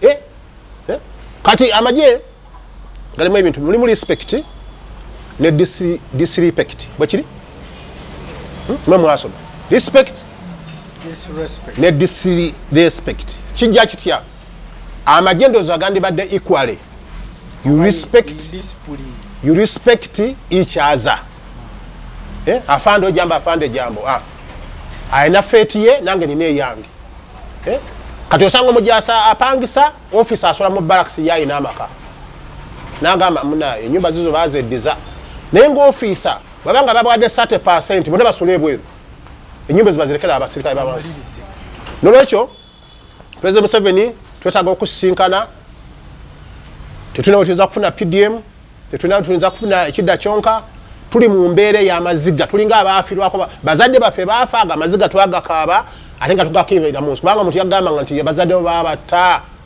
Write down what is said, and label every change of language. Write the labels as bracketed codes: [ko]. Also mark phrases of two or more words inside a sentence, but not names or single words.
[lg] kati amagye galimu ebintu mulimu respect ne disrespect bwekiri mwe mwasoma respect ne disrespect kijja kitya amagye ndowooza gandibadde [en] equally you respect each other [lg] afande ojamba afande jambo ayina feeti ye nange nina eyange kati osanga omujasa apangisa office asola mu barracks yayina amaka nagamba muna enyumba zizo bazeddiza naye ng'officer babanga babawadde 30% bonna basula ebweru enyumba zibazirekera abasirikale babansi nolwekyo President Museveni twetaaga okusisinkana tetulina wetuyinza kufuna PDM tetuyinza kufuna ekidda kyonka tuli mu mbeera y'amaziga tulinga abaafirwako bazadde baffe baafaaga amaziga twagakaaba ate nga tugakiibira mu nsi kubanga omuntu yagamba nti bazadde babatta